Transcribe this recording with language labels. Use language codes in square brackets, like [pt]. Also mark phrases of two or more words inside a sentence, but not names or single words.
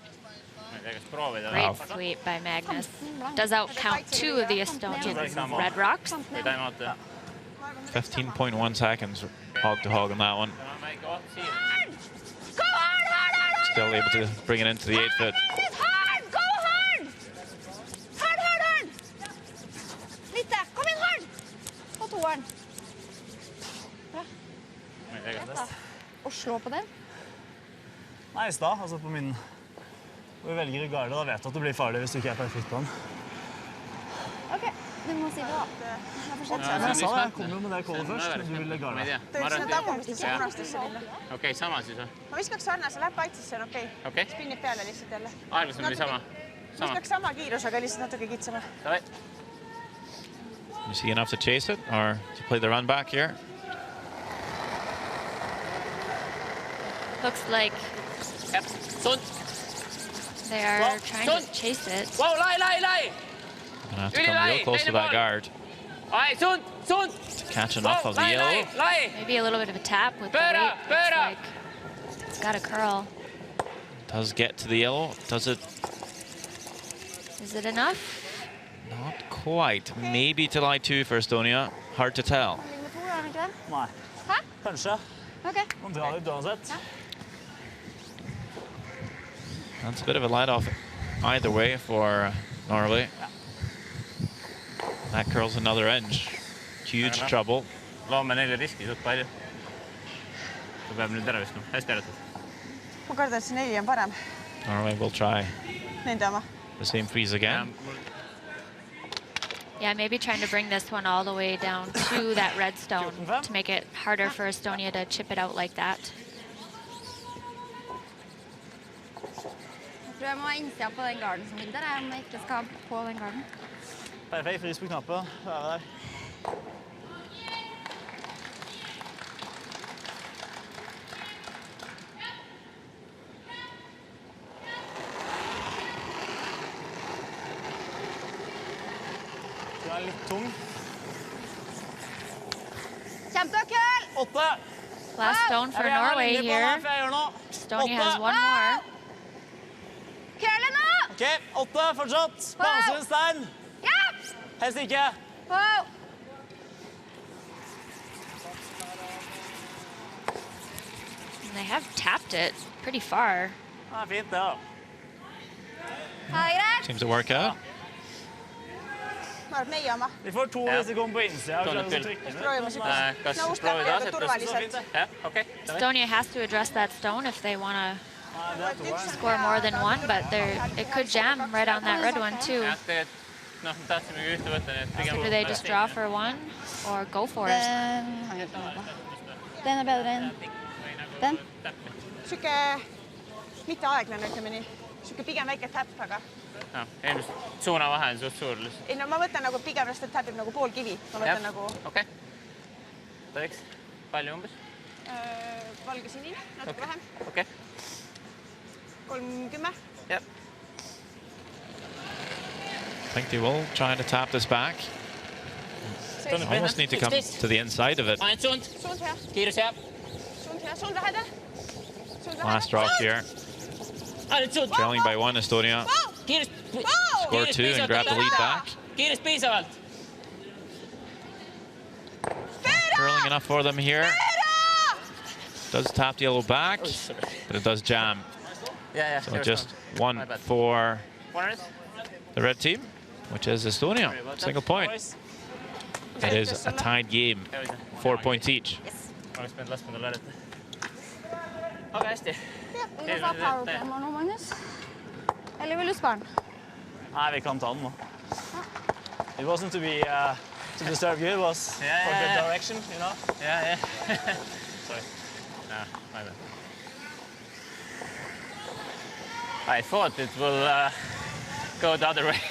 [en] Great sweep by Magnus. Does out count 2 of the Estonian red rocks. 15.1 seconds hog to hog on that one. Still able to bring it into the 8-foot. [no] Og slå på den. Nei, i stad, altså på min... Hvor vi velger i garde, da vet du at det blir farlig hvis du ikke er perfekt på den. Ok, du må si det da. Jeg sa det, jeg kom jo med det callet først, men du ville garde. [et] Ta ütles, et tagumistesse punastesse minna. Okei, sama siis või? Ma viskaks sarnase, läheb kaitsesse, on okei. Okei. Spinnib peale lihtsalt jälle. Aeglasem oli sama? Viskaks sama kiirusega, lihtsalt natuke kitsama. Davai. [en] You see enough to chase it, or to play the run back here? Looks like they are trying to chase it. Wow, lai! Gonna have to come real close to that guard Sund! to catch enough of the yellow. Maybe a little bit of a tap with the weight. Looks like it's got a curl. Does get to the yellow. Does it? Is it enough? Not quite. Maybe to lie 2 for Estonia. Hard to tell. [no] Nei. Hæ? Kanskje. Ok. Man drar litt uansett. [en] That's a bit of a light off either way for Norway. That curls another inch. Huge trouble. [et] Loome neile riski suht palju. Ta peab nüüd ära viskama. Hästi äratud. Ma kardan, et see 4 on parem. [en] Norway will try [et] Nende oma. [en] the same freeze again. Yeah, maybe trying to bring this one all the way down to that red stone to make it harder for Estonia to chip it out like that. [no] Jeg tror jeg må ha innsida på den garden som vinter, om jeg ikke skal på den garden. Perfekt, frys på knappen. Være der. Den er litt tung. Kjempekøl! 8. Last stone for Norway here. Estonia has one more. Kølen nå! Ok, 8 fortsatt. Balanser en stein. Ja! Helst ikke. [en] Wow! And they have tapped it pretty far. [no] Ja, fint det da. Greit. [en] Seems to work out. [et] Ma arvan, meie oma. [no] Vi får to hvis det kommer på innsida. [et] Proovime siukest. Kas Nõustame proovid väga asetust? turvaliselt. Jah, okei. [en] Estonia has to address that stone if they want to score more than one, but it could jam right on that red one too. [et] Jah, tegelikult noh, tahtsimegi ühte võtta, nii et [en] So [et] pigem... [en] do they just draw for one or go for it? [no] Den bedre enn den. [et] Siuke mitte aeglane, ütleme nii. Siuke pigem väike täpp, aga... No, eelmist suunavahe on suht suur lihtsalt. Ei, no ma võtan nagu pigem ennast, et täpib nagu pool kivi. Ma võtan nagu... Okei. Tohiks? Palju umbes? Valge sinine, natuke vähem. Okei. 30. Jep. [en] I think they will try to tap this back. Almost need to come to the inside of it. [et] Ainult suund. Suund hea. Kiirus jääb. Suund hea. Suund lähedal. [en] Last rock here. [et] Ainult suund. [en] Trailing by 1, Estonia. [et] Kiirus. [en] Score 2 and grab the lead back. [et] Kiirus piisavalt. [en] Curling enough for them here. Does tap the yellow back, but it does jam. Yeah. So just one for the red team, which is Estonia. Single point. It is a tied game. 4 points each. [et] Oleks pidanud laskma tal arvata. Aga hästi. [no] Vi får powerplay nå, Magnus. Eller vil du spare den? Nei, vi kan ta den nå. [en] It wasn't to be to disturb you, it was for good direction, you know? Yeah. Sorry. No, my bad. I thought it will go the other way.